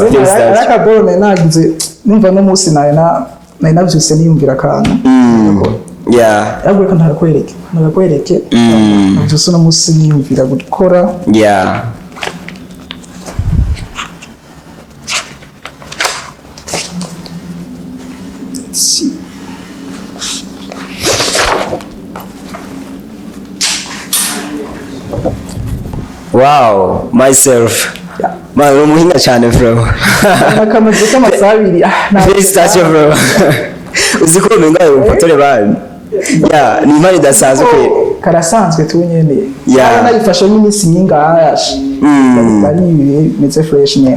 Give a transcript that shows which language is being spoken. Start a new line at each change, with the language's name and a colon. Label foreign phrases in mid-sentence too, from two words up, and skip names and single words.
Rundi: Araka bone nagize numva no musi nayi navyuse niyumvira kana. Yagwe kana nakwereke. Navyuse no musi niyumvira gukora.
English: Wow, myself.
Rundi: Man, umuhinga cyane bro. Nakamaze k'amasaha abiri. Félicitations bro. Uziko menga ufotore bani. Ya, ni impano idasanzwe pe. Karasanzwe tu nyene. Ya. Nayifashe n'iminsi nyingashi. Bari meze fresh nyene.